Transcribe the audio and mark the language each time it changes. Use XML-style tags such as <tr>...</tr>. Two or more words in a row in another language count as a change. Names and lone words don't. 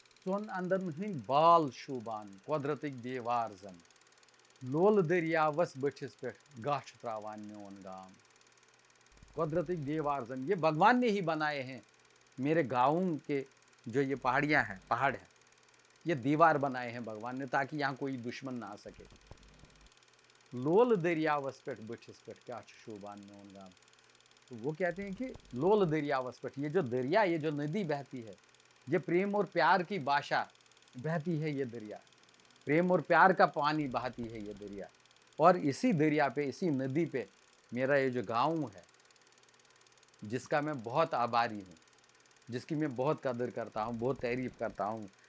<ks>सोन अंदन हंद बाल शूबान कुदरतिक दीवार जन लोल दरियावस बठिस पे गाछ त्रावान मोन गाम। कुदरतिक दीवार जन</ks> <hi>ये भगवान ने ही बनाए हैं। मेरे गाँव के जो ये पहाड़ियाँ हैं, पहाड़ है, ये दीवार बनाए हैं भगवान ने ताकि यहाँ कोई दुश्मन ना आ सके।</hi> <ks>लोल दरियावस पे बठिस पे क्या शूबान मोन गाम।</ks> <hi>तो वो कहते हैं कि लोल दरियावस पे, ये जो दरिया, ये जो नदी बहती है, ये प्रेम और प्यार की भाषा बहती है। ये दरिया प्रेम और प्यार का पानी बहाती है ये दरिया। और इसी दरिया पे, इसी नदी पे मेरा ये जो गाँव है, जिसका मैं बहुत आभारी हूँ, जिसकी मैं बहुत कदर करता हूँ, बहुत तारीफ करता हूँ।</hi>